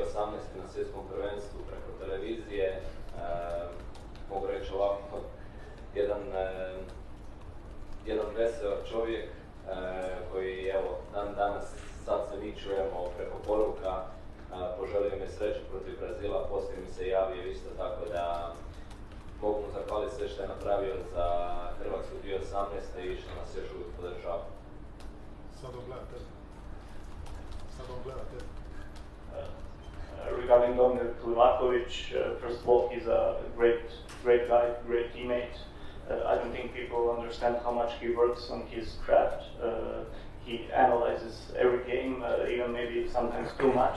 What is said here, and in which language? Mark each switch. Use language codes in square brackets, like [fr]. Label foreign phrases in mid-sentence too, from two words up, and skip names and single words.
[hr] na svjetskom prvenstvu preko televizije. Mogu reći ovako, jedan vesel čovjek koji evo dan danas sad se mi čujemo preko poruka. Poželio mi sreću protiv Brazila, poslije mi se javio isto, tako da mogu mu zahvaliti sve što je napravio za Hrvatsku 2018. i što nas još uvijek podržava. Sad on gledate. [en] Regarding Dominic Livakovic, first of all, he's a great guy, great teammate. I don't think people understand how much he works on his craft. He analyzes every game, even maybe sometimes too much.